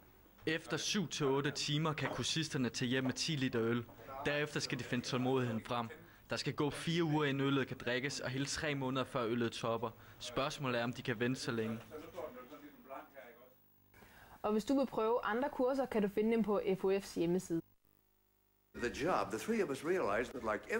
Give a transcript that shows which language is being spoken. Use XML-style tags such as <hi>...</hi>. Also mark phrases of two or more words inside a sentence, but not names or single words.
<da>Efter 7 til 8 timer kan kursisterne tage hjem med 10 liter øl. Derefter skal de finde tålmodigheden frem. Der skal gå 4 uger, inden øllet kan drikkes, og hele 3 måneder før øllet topper. Spørgsmålet er, om de kan vente så længe. Og hvis du vil prøve andre kurser, kan du finde dem på FOF's hjemmeside.</da> <en>The job, the three of us realized that like</en>